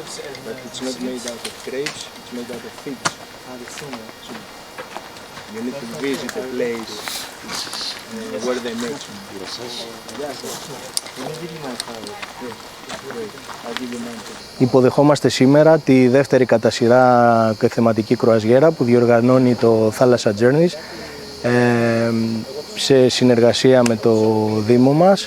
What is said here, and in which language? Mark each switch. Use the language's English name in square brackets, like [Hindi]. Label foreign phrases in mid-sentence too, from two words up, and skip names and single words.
[English] But it's not made out of grapes, it's made out of figs. So you need to visit a place where they make it. [Greek] Υποδεχόμαστε σήμερα τη δεύτερη κατά σειρά θεματική κρουαζιέρα που διοργανώνει το Θάλασσα Journeys σε συνεργασία με το Δήμο μας.